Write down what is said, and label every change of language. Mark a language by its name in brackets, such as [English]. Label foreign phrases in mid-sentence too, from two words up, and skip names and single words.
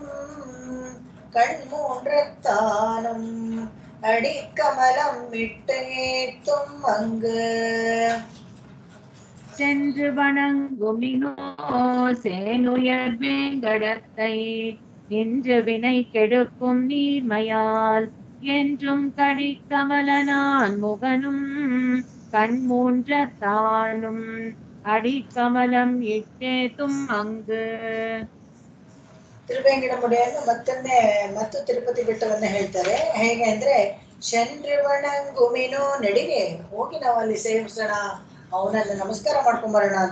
[Tamil] கண்மூன்றத்தானும் அடிக்கமலம் இட்டேத்தும் அங்கு. சென்று வணங்குமினோ சேனுயர் வேங்கடத்தை நின்று வினை கெடுக்கும் நீர்மையால் என்றும் கடிக்கமலனான் முகனும் கண்மூன்ற தானும் அடிக்கமலம் இட்டேத்தும் அங்கு [Kannada] ತಿರುವೇಂಗಡಮುಡಿಯನ್ನು ಮತ್ತು ತಿರುಪತಿ ಬೆಟ್ಟವನ್ನ ಹೇಳ್ತಾರೆ. ಹೇಗೆ ಅಂದ್ರೆ ಶನ್ರಿವಣಂಗುಮಿನೋ ನಡಿಗೆ ಹೋಗಿ ನಾವು ಅಲ್ಲಿ ಸೇವಿಸೋಣ, ಅವನನ್ನ ನಮಸ್ಕಾರ ಮಾಡ್ಕೊಂಬರೋಣ ಅಂತ.